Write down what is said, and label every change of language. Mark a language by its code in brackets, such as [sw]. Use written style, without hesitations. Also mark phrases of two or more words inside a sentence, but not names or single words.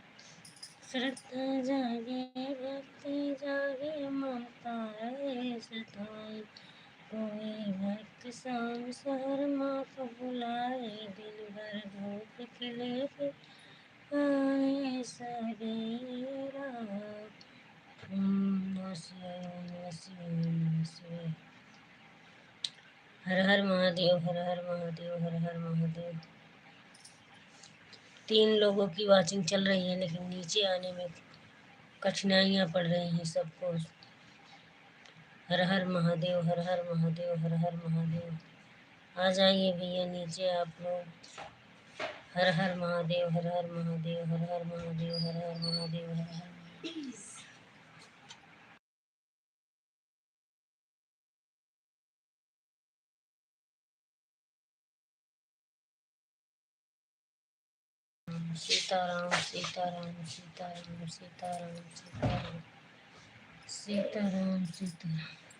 [hi] श्रद्धा जागे, भक्ति जागे, ममता रहे सताए, कोई भक्त शाम सहर माँ को बुलाए, दिन भर धूप खिले पे आए सवेरा। ओम नमः शिवाय, ओम नमः शिवाय, ओम नमः शिवाय। हर हर महादेव, हर हर महादेव, हर हर महादेव। 3 लोगों की वाचिंग चल रही है, लेकिन नीचे आने में कठिनाइयाँ पड़ रही हैं सबको। हर हर महादेव, हर हर महादेव, हर हर महादेव। आ जाइए भैया नीचे आप लोग। हर हर महादेव, हर हर महादेव, हर हर महादेव, हर हर महादेव, हर हर सीताराम, सीताराम, सीताराम, सीताराम, सीताराम, सीताराम, सीताराम।